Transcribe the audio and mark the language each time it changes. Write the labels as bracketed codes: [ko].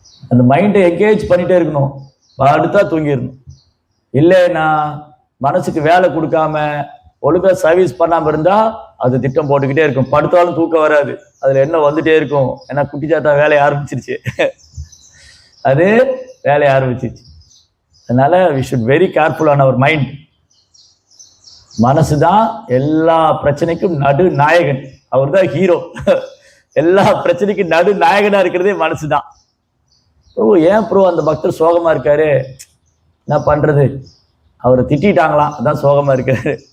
[ta] அந்த மைண்டை என்கேஜ் பண்ணிட்டே இருக்கணும், படுத்தா தூங்கிடணும். இல்லைன்னா மனசுக்கு வேலை கொடுக்காம ஒழுங்கா சர்வீஸ் பண்ணாம இருந்தா அது திட்டம் போட்டுக்கிட்டே இருக்கும், படுத்தாலும் தூக்கம் வராது, அதுல என்ன வந்துட்டே இருக்கும். ஏன்னா குட்டிச்சாத்தா வேலையை ஆரம்பிச்சிருச்சு, அது வேலையை ஆரம்பிச்சிருச்சு. அதனால [en] we should very careful on our mind. [ta] மனசுதான் எல்லா பிரச்சனைக்கும் நடு நாயகன், அவர் தான் ஹீரோ. எல்லா பிரச்சனைக்கும் நடு நாயகனா இருக்கிறதே மனசுதான். ஏன் ப்ரோ அந்த பக்தர் சோகமா இருக்காரு, என்ன பண்றது, அவரை திட்டாங்களாம் அதான் சோகமா இருக்காரு.